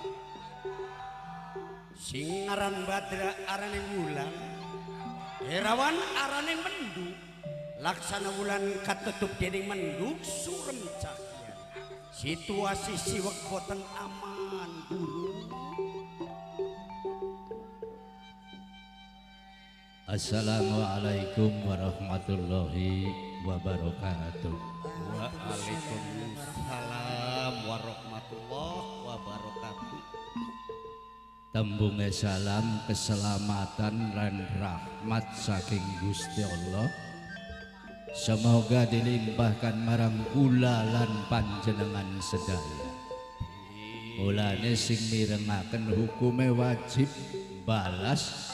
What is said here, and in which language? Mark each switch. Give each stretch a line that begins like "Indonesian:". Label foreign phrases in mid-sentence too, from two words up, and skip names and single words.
Javanese: sing aran Badra arane wulan Erawan arane mendung laksana wulan katutup dening mendung surem cahya situasi siwek boten aman Guru.
Arabic: السلام عليكم ورحمة الله وبركاته. وعليكم السلام ورحمة الله وبركاته.
Javanese: Tembunge salam
Indonesian: keselamatan dan rahmat
Javanese: saking Gusti Allah.
Indonesian: Semoga dilimpahkan
Javanese: marang kula lan panjenengan sedaya. Mulane sing mirengaken hukume wajib balas.